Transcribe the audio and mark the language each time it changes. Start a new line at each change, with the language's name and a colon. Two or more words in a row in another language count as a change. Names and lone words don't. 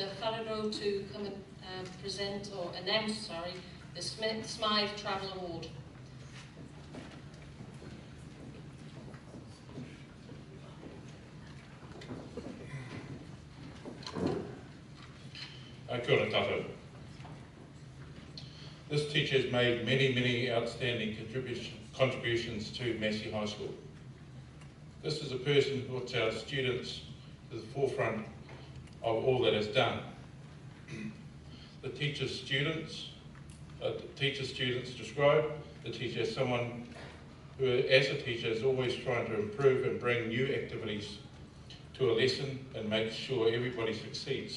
English: Farrow to come and present or announce, the Smythe Travel Award.
Māori: Kia ora tātou.
English: This teacher has made many outstanding contributions to Massey High School. This is a person who puts our students to the forefront of all that is done. The teacher students describe the teacher as someone who, as a teacher, is always trying to improve and bring new activities to a lesson and make sure everybody succeeds.